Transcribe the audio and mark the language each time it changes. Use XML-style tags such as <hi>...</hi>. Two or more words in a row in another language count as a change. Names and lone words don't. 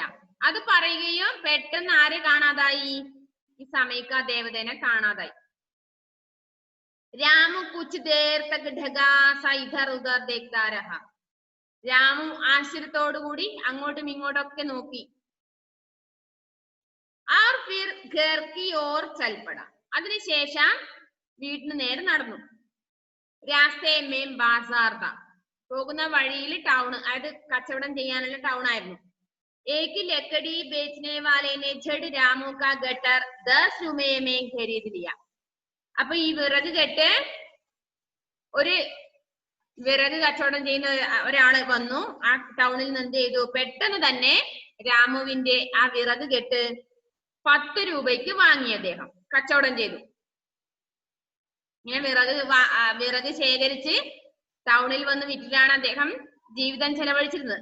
<ml>അത് പറയുകയും പെട്ടെന്ന് ആരെ കാണാതായി? ഈ സമയക്ക ദേവതേനെ കാണാതായി.</ml> <hi>रामू कुछ देर तक ठगा सा इधर उधर देखता रहा.</hi> <ml>രാമു ആശ്ചര്യത്തോടു കൂടി അങ്ങോട്ടും ഇങ്ങോട്ടൊക്കെ നോക്കി.</ml> <hi>और फिर घर की ओर चल पड़ा.</hi> <ml>അതിനുശേഷം വീട്ടിന് നേരെ നടന്നു.</ml> <hi>रास्ते में बाज़ार था.</hi> <ml>പോകുന്ന വഴിയിൽ ടൗൺ, അതായത് കച്ചവടം ചെയ്യാനുള്ള ടൗൺ ആയിരുന്നു.</ml> <hi>एक लकड़ी बेचने वाले ने झट रामू का गट्ठर 10 रुपए में खरीद लिया.</hi> <ml>അപ്പൊ ഈ വിറക് കെട്ട് ഒരു വിറക് കച്ചവടം ചെയ്യുന്ന ഒരാള് വന്നു. ആ ടൗണിൽ നിന്ന് എന്ത് ചെയ്തു? പെട്ടെന്ന് തന്നെ രാമുവിന്റെ ആ വിറക് കെട്ട് 10 രൂപയ്ക്ക് വാങ്ങി അദ്ദേഹം കച്ചവടം ചെയ്തു. ഇങ്ങനെ വിറക് ശേഖരിച്ച് ടൗണിൽ വന്ന് വിറ്റിട്ടാണ് അദ്ദേഹം ജീവിതം ചെലവഴിച്ചിരുന്നത്.</ml>